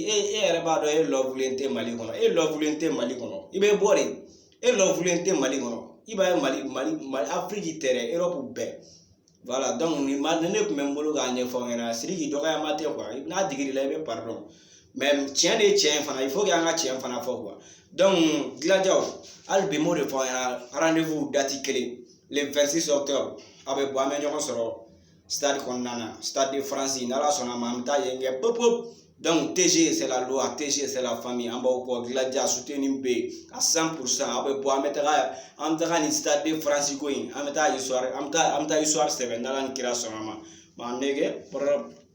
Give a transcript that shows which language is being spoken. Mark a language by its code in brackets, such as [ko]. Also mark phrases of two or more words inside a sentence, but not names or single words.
[bm] e yɛrɛ b'a dɔn e lɔvulen tɛ Mali kɔnɔ e lɔvulen tɛ Mali kɔnɔ i bɛ bɔ de e lɔvulen tɛ Mali kɔnɔ i b'a ye Mali Afrique tɛrɛ Europe bɛɛ [fr] voilà donc [bm] ni ne tun bɛ n bolo k'a ɲɛfɔ aw ɲɛna Sidiki dɔgɔyama tɛ quoi n'a digir'i la i bɛ [fr] pardon mais [bm] tiɲɛ de ye tiɲɛ fana [fr] il faut que [bm] an ka tiɲɛ fana fɔ quoi donc Gilajaw hali bi m'o de fɔ aw ɲɛna rendez-vous date kelen [fr] le 26 octobre [bm] a bɛ bɔ an bɛ ɲɔgɔn sɔrɔ stade kɔnɔna na stade de France n'Ala sɔnna ma an bɛ taa yen kɛ pop pop donc [fr] TG c'est la loi TG c'est la famille [bm] an b'aw kɔ Gilaja soutenu bɛ yen [fr] à 100% [bm] a bɛ bɔ an bɛ taga ni stade de France ko in an bɛ taa histoire sɛbɛn n'Ala ni kira sɔnna ma nege